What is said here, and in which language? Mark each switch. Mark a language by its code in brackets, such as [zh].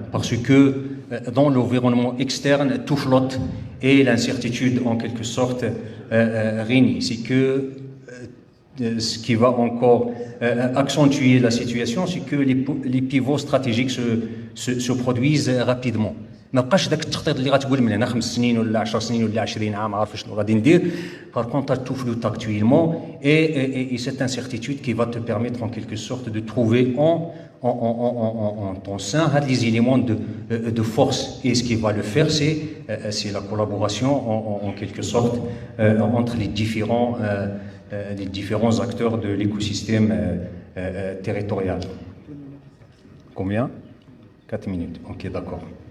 [fr] Parce que dans l'environnement externe, tout flotte et l'incertitude en quelque sorte règne. C'est que ce qui va encore accentuer la situation, c'est que les pivots stratégiques se produisent rapidement. [ar] ما بقاش داك التخطيط اللي غتقول من هنا 5 سنين ولا 10 سنين ولا 20 عام عارف شنو غادي ندير. [fr] Par contre, tout flotte actuellement et cette incertitude qui va te permettre en quelque sorte de trouver en ton sein les éléments de force. Et ce qui va le faire, c'est la collaboration en quelque sorte entre les différents acteurs de l'écosystème territorial. Combien? 4 minutes. Ok, d'accord.